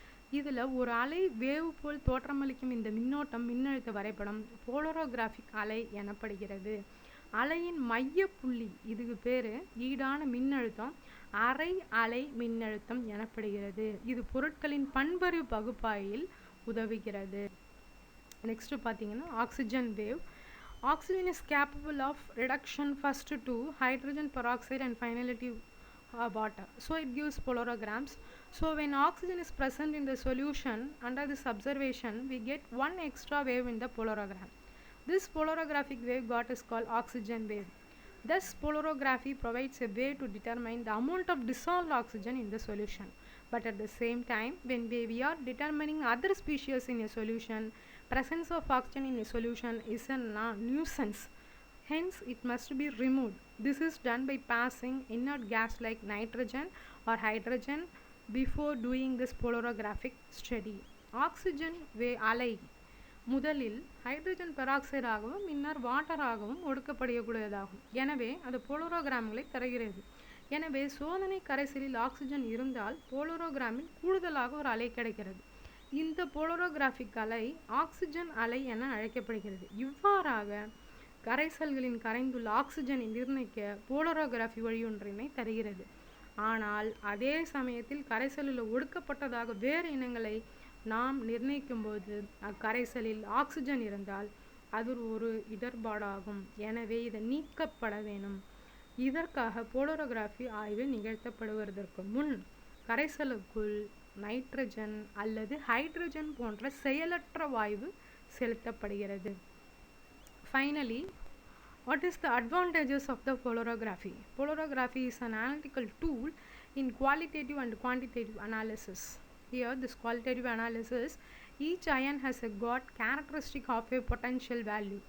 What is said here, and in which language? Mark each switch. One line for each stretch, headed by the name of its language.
Tamil: இதில் ஒரு அலை வேவு போல் தோற்றமளிக்கும் இந்த மின்னோட்டம் மின்னழுத்த வரைபடம் போலரோகிராஃபிக் அலை எனப்படுகிறது. அலையின் மைய புள்ளி, இதுக்கு பேர் ஈடான மின்னழுத்தம் அரை அலை மின்னழுத்தம் எனப்படுகிறது. இது பொருட்களின் பண்பறிவு பகுப்பாய்வில் உதவுகிறது. நெக்ஸ்ட் பார்த்தீங்கன்னா, oxygen wave.
English: Oxygen is capable of reduction first to hydrogen peroxide and finally to water. So it gives polarigrams. So when oxygen is present in the solution, under this observation, we get one extra wave in the polarigram. This polarographic wave is called oxygen wave. Thus, polarography provides a way to determine the amount of dissolved oxygen in the solution. But at the same time, when we are determining other species in a solution, presence of oxygen in a solution is a nuisance. Hence, it must be removed. This is done by passing inert gas like nitrogen or hydrogen before doing this polarographic study.
Tamil: Oxygen அலை முதலில் hydrogen peroxide ஆகவும் பின்னர் water ஆகவும் ஒடுக்கப்படக்கூடியதாகும். எனவே அது போலரோகிராம்களை தருகிறது. எனவே சோதனை கரைசலில் ஆக்சிஜன் இருந்தால் போலரோகிராமில் கூடுதலாக ஒரு அலை கிடைக்கிறது. இந்த போலரோகிராஃபிக் அலை ஆக்சிஜன் அலை என அழைக்கப்படுகிறது. இவ்வாறாக கரைசல்களின் கரைந்துள்ள ஆக்சிஜனை நிர்ணயிக்க போலரோகிராஃபி வழியொன்றினை தருகிறது. ஆனால் அதே சமயத்தில் கரைசலில் ஒடுக்கப்பட்டதாக வேறு இனங்களை நாம் நிர்ணயிக்கும் போது அக்கரைசலில் ஆக்சிஜன் இருந்தால் அது ஒரு இடர்பாடாகும். எனவே இதை நீக்கப்பட வேணும். இதற்காக போலரோகிராஃபி ஆய்வு நிகழ்த்தப்படுவதற்கு முன் கரைசலுக்குள் நைட்ரஜன் அல்லது ஹைட்ரஜன் போன்ற செயலற்ற வாயு செலுத்தப்படுகிறது.
English: Finally, what is the advantages of the polarography? Polarography is an analytical tool in qualitative and quantitative analysis. Here, this qualitative analysis, each ion has got characteristic half-wave potential value.